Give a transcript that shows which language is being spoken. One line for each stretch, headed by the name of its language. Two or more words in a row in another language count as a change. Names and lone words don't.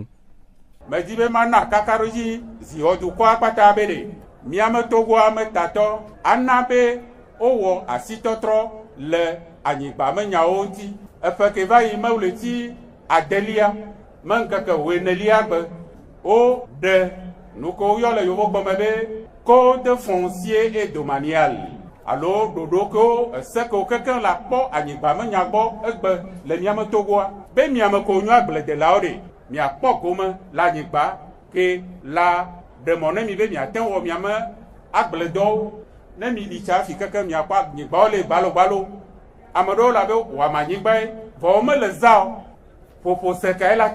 Ewe: Medi be mana kaka ɖo dzi ziwɔdukɔa kpata be ɖe miame Togoa me tatɔ ana be wowɔ asitɔtrɔ le anyigba menyawo ŋuti eƒe ke va yi mewle ti adelia me ŋkeke woenelia gbe wo ɖe nu ke woyɔ le yovogbe me be
French: code foncier et
Ewe: domanial alo ɖoɖo kewo ese kewo kekeŋ la kpɔ anyigba menya gbɔ egbe le miame Togoa be miame kewo nyo agbledelawo ɖe miakpɔ gome le anyigba ke la ɖe mɔ ne mi be miate wɔ miame agbledɔwo ne mi ɖi tsa fi kekeŋ miakpɔ anyigbawo le gbalogbalo ame ɖewo la be wòame anyigbae vɔ mele za o ƒoƒo sekae la